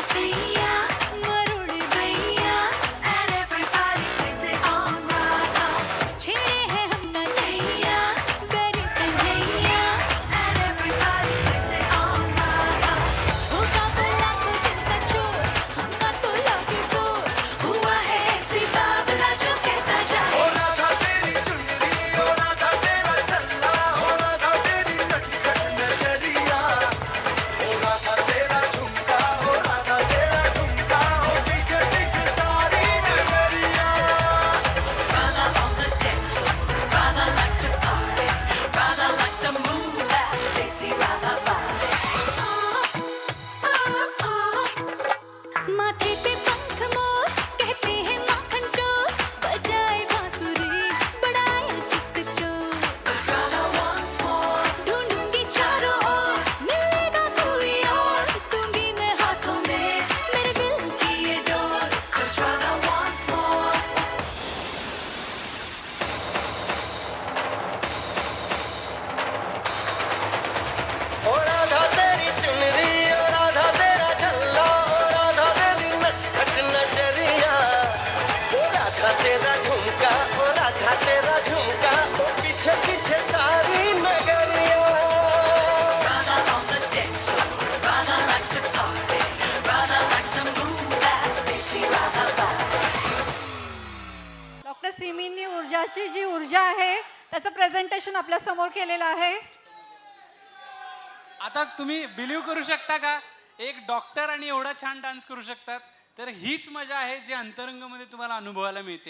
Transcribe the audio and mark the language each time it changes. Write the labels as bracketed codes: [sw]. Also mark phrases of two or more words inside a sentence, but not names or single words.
[hi] सैया मरुड़ गैया, [en] and everybody thinks it on Radha. [hi] छेड़े हैं हम ना नैया बेरी कन्हैया, [en] and everybody thinks it on Radha. [hi] होगा बुला को दिल का चोर, हमका तो लगे बोर, हुआ है ऐसी बावला जो कहता जाए. ओ राधा तेरी चुनरी, ओ राधा तेरा चल्ला, ओ राधा तेरी नटखट नजरिया, ओ राधा तेरा झुमका, ओ राधा तेरा ठुमका, ओ पीछे पीछे सारी नगरिया. [en] Radha on the dance floor, Radha likes to party, Radha likes to move that desi Radha body. [hi] माथे पे पंख मोर कहते हैं माखन चोर, बजाए बांसुरी बड़ाया चित चोर. [en] Radha wants more, [hi] ढूंढूंगी चारों ओर, मिलेगा कोई और, दूंगी मैं हाथों में मेरे दिल की ये डोर. [en] 'Cause Radha wants more. [hi] ओ राधा तेरी चुनरी, ओ राधा तेरा चल्ला, ओ राधा तेरी नटखट नजरिया, ओ राधा तेरा झुमका, ओ राधा तेरा झुमका, ओ पीछे पीछे सारी नगरिया. [en] Radha on the dance floor, Radha likes to party, Radha likes to move that desi Radha body. [mr] डॉक्टर सिमींनी ऊर्जाची जी ऊर्जा आहे त्याचं प्रेझेंटेशन आपल्या समोर केलेलं आहे. आता तुम्ही बिलीव्ह करू शकता का, एक डॉक्टर आणि एवढा छान डान्स करू शकतात. तर हीच मजा आहे जी अंतरंगामध्ये तुम्हाला अनुभवायला मिळते.